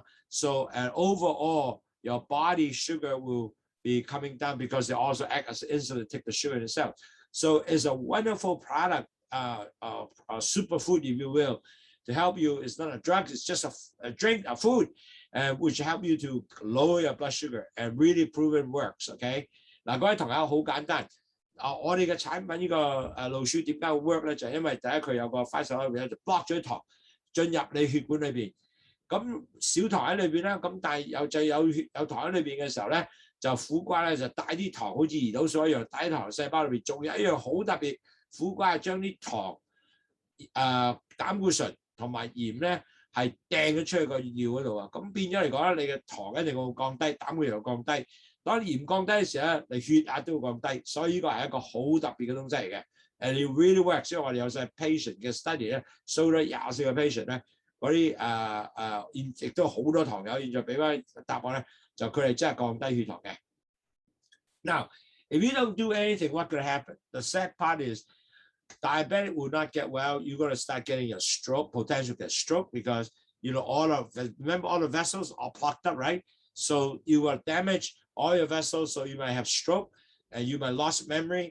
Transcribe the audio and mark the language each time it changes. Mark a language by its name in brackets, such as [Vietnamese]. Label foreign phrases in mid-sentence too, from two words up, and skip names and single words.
[English] So, and overall, your body sugar will be coming down because they also act as insulin to take the sugar in the cell. So it's a wonderful product, a superfood, if you will, to help you. It's not a drug, it's just a drink, a food, which help you to lower your blood sugar, and really proven works. [Cantonese] OK， 嗱，各位同學好簡單。我哋嘅產品呢個 [English] Lowsutea [Cantonese] 點解會 work 咧？就係因為第一佢有個快手喺入邊就 block 咗啲糖進入你血管裏邊。咁少糖喺裏邊啦，咁但係有糖喺裏邊嘅時候咧，就苦瓜咧就帶啲糖，好似胰島素一樣，帶啲糖細胞裏邊。仲有一樣好特別，苦瓜係將啲糖、膽固醇同埋鹽咧係掟咗出去個尿嗰度啊。咁變咗嚟講咧，你嘅糖一定會降低，膽固醇又降低。當鹽降低嘅時候咧，你血壓都會降低。所以呢個係一個好特別嘅東西嚟嘅。 [English] And it really works。 [Cantonese] 所以我哋有晒 patient 嘅 study 咧 ，show 咗24個 patient 咧。嗰啲亦都好多糖友，現在俾翻答案咧，就佢哋真係降低血糖嘅。 [English] Now, if you don't do anything, what could happen? The sad part is, diabetic will not get well. You're going to start getting a stroke, potential to get stroke, because remember all the vessels are plugged up, right? So you will damage all your vessels, so you might have stroke, and you might lose memory.